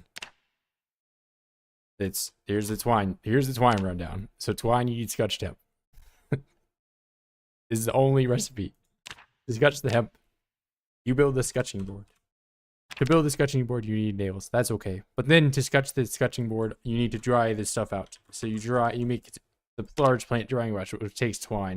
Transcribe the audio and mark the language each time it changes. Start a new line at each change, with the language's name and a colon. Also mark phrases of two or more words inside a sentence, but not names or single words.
English: Here's the twine rundown. So twine, you need scotch tape. This is the only recipe. To scotch the hemp, you build the scotching board. To build the scotching board, you need nails. That's okay. But then to scotch the scotching board, you need to dry this stuff out. So you make the large plant drying brush, which takes twine.